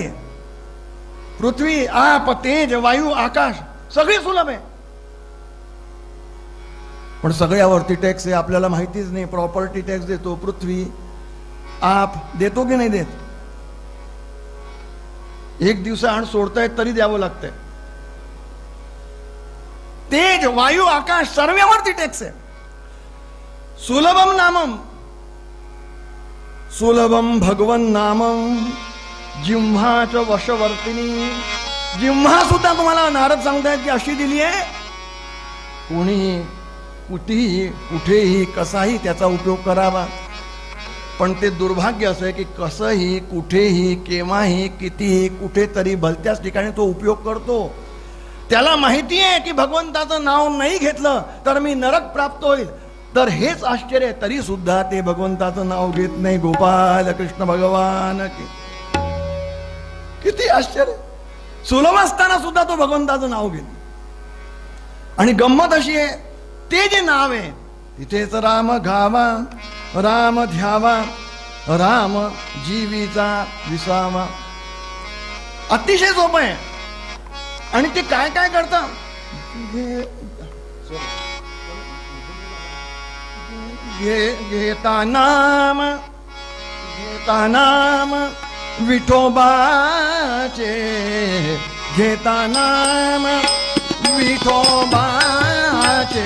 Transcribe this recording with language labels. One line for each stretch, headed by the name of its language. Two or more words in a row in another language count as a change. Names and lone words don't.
Marathi: पृथ्वी आप तेज वायू आकाश सगळी सुलभ आहे, पण सगळ्यावरती टॅक्स आहे. आपल्याला माहितीच नाही.
English: property tax
Marathi: देतो पृथ्वी, आप देतो की नाही देत. एक दिवसाआड सोडतायत तरी द्यावं लागतंय. तेज वायू आकाश सर्वांवरती टॅक्स आहे.
Sanskrit: सुलभम नामम, सुलभम भगवन नामम जिव्हाच वशवर्तिनी.
Marathi: जिव्हा सुद्धा तुम्हाला नारद सांगतायत की अशी दिली आहे. कोणी कुठेही कुठेही कसाही त्याचा उपयोग करावा, पण ते दुर्भाग्य असं आहे की कसंही कुठेही केव्हाही कितीही कुठेतरी भलत्याच ठिकाणी तो उपयोग करतो. त्याला माहिती आहे की भगवंताचं नाव नाही घेतलं तर मी नरक प्राप्त होईल. तर हेच आश्चर्य, तरी सुद्धा ते भगवंताचं नाव घेत नाही. गोपाल कृष्ण भगवान की. किती आश्चर्य. सुलभ असताना सुद्धा तो भगवंताचं नाव घेत. आणि गंमत अशी आहे, ते जे नाव आहे तिथेच राम घावा, राम ध्यावा, राम जीवीचा विसावा. अतिशय सोपं आहे. आणि ते काय काय करतात. घेता नाम, घेता नाम विठोबाचे, घेता नाम विठोबाचे.